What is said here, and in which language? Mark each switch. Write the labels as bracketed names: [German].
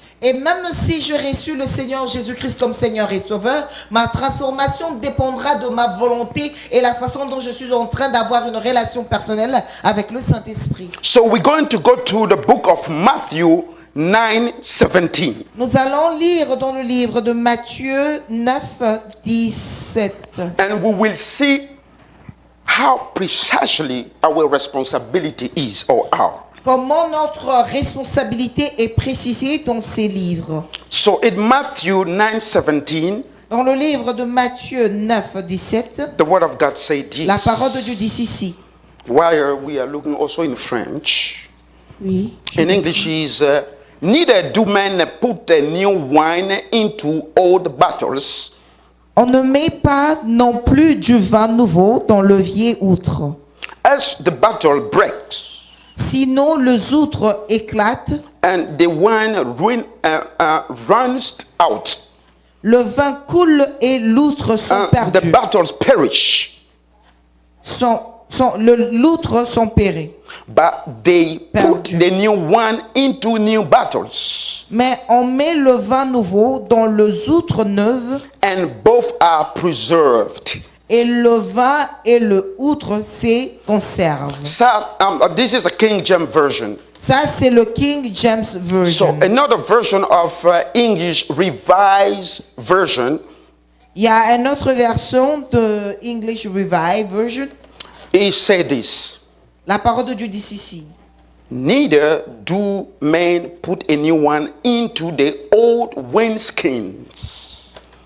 [French] Et même si je reçu le Seigneur Jésus-Christ comme Seigneur et Sauveur, ma transformation dépendra de ma volonté et la façon dont je suis en train d'avoir une relation personnelle avec le Saint-Esprit. [English] So we're going to go to the book of Matthew 9:17. [French] Nous allons lire dans le livre de Matthieu 9, 17. [English] And we will see how precisely our responsibility is or are. [French] Comment notre responsabilité est précisée dans ces livres. [English] So in Matthew 9:17, [French] Dans le livre de Matthieu 9, 17, [English] the word of God says this. [French] la parole de Dieu dit ceci. [English] While we are looking also in French. [French] Oui. [English] In English is neither do men put a new wine into old bottles, [French] On ne met pas non plus du vin nouveau dans le vieil outre. [English] else the bottle breaks, [French] Sinon, les outres éclatent, [English] and the wine runs out, [French] le vin coule et l'outre sont [English] the [French] perdus. [English] bottles perish. [French] L'outre sont pérés. [English] But they put [French] Perdu. [English] the new wine into new bottles, [French] Mais on met le vin nouveau dans les outres neuves [English] and both are preserved. [French] et le vin et le outre se conservent. [English] So, this is a King James version. [French] Ça, c'est le King James [English] So Version. another version of English Revised Version, [French] Il y a une autre version de English Revised Version. [English] it said this. [French] La parole de Dieu dit ici. [English] Neither do men put a new one into the old wineskins.